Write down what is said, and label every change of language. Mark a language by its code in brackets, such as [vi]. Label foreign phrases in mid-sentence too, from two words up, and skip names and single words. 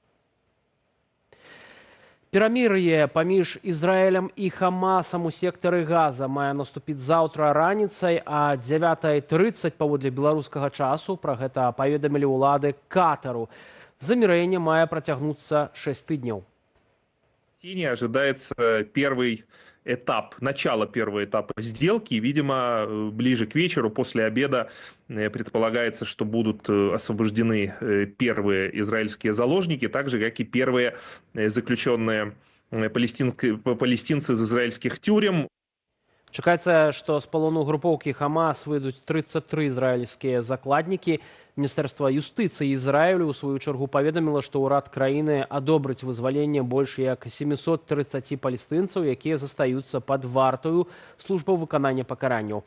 [be] Перамір'е паміж Ізраілем і Хамасам у сектары Газа мае наступіць заўтра раніцай, а 9:30 паводле беларускага часу. Пра гэта паведамілі ўлады Катару. Замірэнне мае працягнуцца 6 тыдняў. [ru] Ожидается начало первого этапа сделки. Видимо, ближе к вечеру, после обеда, предполагается, что будут освобождены первые израильские заложники, так же, как и первые заключенные палестинцы из израильских тюрем. [be] Чакаецца, што з палону групоўкі Хамас выйдуць 33 ізраільскія закладнікі. Міністэрства юстыцыі Ізраілю ў сваю чаргу паведаміла, што ўрад краіны адобрыць вызваленне больш як 730 палестынцаў, якія застаюцца пад вартаю службаў выканання пакаранняў.